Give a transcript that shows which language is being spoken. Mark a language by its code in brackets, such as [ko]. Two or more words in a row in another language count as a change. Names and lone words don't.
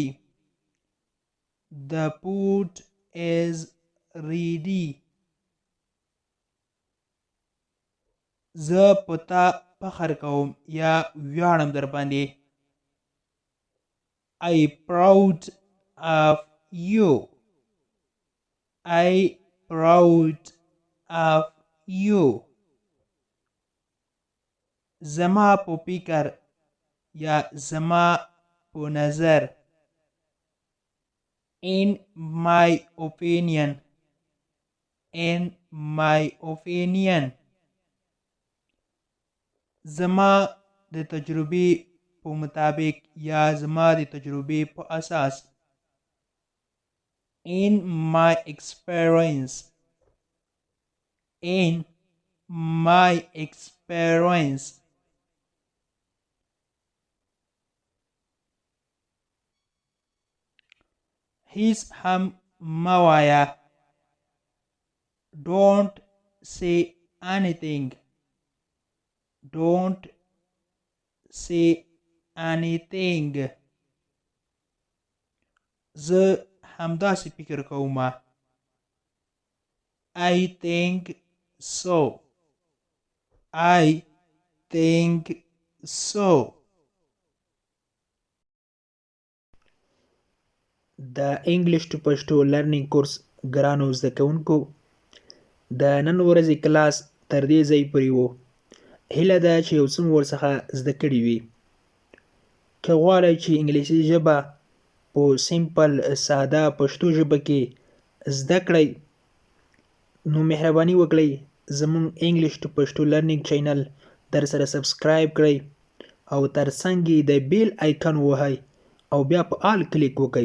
[en] The food is ready. [ps] زه په تا فخر کوم یا ویاړم در باندې. [en] I proud of you. I proud of you. [ps] زما په فکر یا زما په نظر. [en] In my opinion. In my opinion. [ps] زما د تجربې په مطابق یا زما د تجربې په اساس. [en] In my experience. In my experience. [ps] هیڅ هم مه وایه. [en] Don't say anything. Don't say anything. [ps] زه همداسې فکر کوم. [en] I think so. I think so. [ps] د [en] English to Pashto learning course [ps] ګرانو زده کوونکو، د نن ورځې کلاس تر دې ځای پورې و. هیله ده چې یو څه مو ورڅخه زده کړي وي. که غواړئ چې انګلیسي ژبه په سیمپل ساده پښتو ژبه کې زده کړئ، نو مهرباني وکړئ زموږ [en] English to Pashto learning channel [ps] در سره سبسکرایب کړئ او ترڅنګ یې د [en] bell icon [ps] ووهئ او بیا په آل کلیک وکړئ.